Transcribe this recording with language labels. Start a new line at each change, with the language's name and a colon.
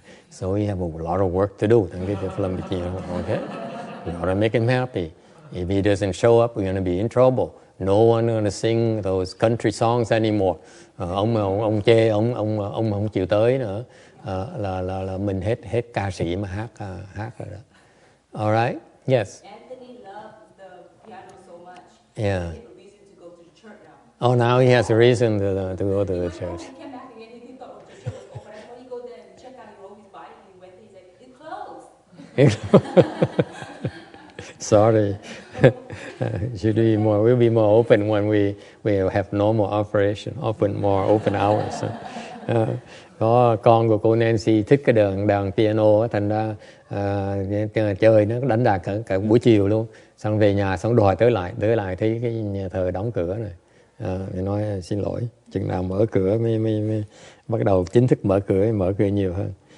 English: So we have a lot of work to do. Okay? We gotta make him happy. If he doesn't show up, we're gonna be in trouble. No one gonna sing those country songs anymore.
Vietnamese: Ông chê, ông không chịu tới nữa. Là mình hết ca sĩ mà hát rồi đó.
English: All right. Yes. Anthony loves the piano so much. Yeah. He has a reason to go to the church now. Oh, now he has a reason to go to the church. He came back again. He thought the church was open. I thought he go there and check out. He rode his bike. He went there. He's like, it's closed. Sorry. We'll be more open when we have normal operation, open hours.
Vietnamese: Có con của cô Nancy thích cái đàn piano, thành ra chơi nó đánh đàn cả buổi chiều luôn. Xong về nhà xong đòi tới lại thấy cái nhà thờ đóng cửa này. Nói xin lỗi, chừng nào mở cửa mới bắt đầu chính thức mở cửa nhiều hơn.